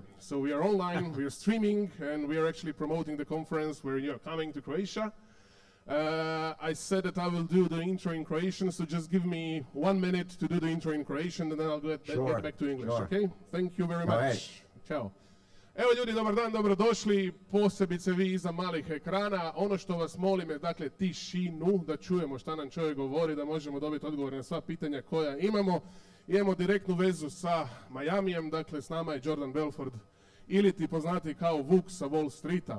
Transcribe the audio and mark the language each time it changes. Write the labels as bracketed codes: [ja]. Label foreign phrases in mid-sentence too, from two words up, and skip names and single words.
[en] So we are online, we are streaming, and we are actually promoting the conference where you are coming to Croatia. I said that I will do the intro in Croatian, so just give me 1 minute to do the intro in Croatian, and then I'll get back to English, okay? Thank you very much. Ciao. [hr] Evo ljudi, dobar dan, dobrodošli, posebice vi iza malih ekrana. Ono što vas molim je, dakle, tišinu, da čujemo šta nam čovjek govori, da možemo dobiti odgovore na sva pitanja koja imamo. Imamo direktnu vezu sa Miamijem, dakle, s nama je Jordan Belfort, ili ti poznati kao Vuk sa Wall Streeta.